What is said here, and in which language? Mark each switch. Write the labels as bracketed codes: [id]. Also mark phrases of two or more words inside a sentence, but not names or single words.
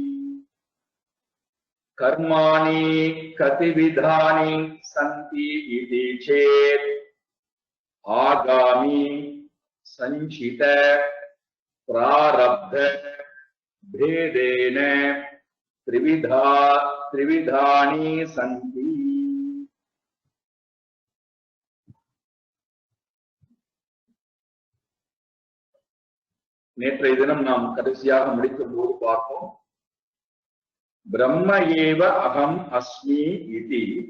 [sa] कर्माणि कतिविधानि सन्ति इति चेत् आगामी संचित प्रारब्ध भेदेन त्रिविधानि सन्ति [ta] நேற்றைய தினம் நாம் கடைசியாக முடிக்கும் போது பார்ப்போம் [sa] ब्रह्म एव अहम् अस्मि इति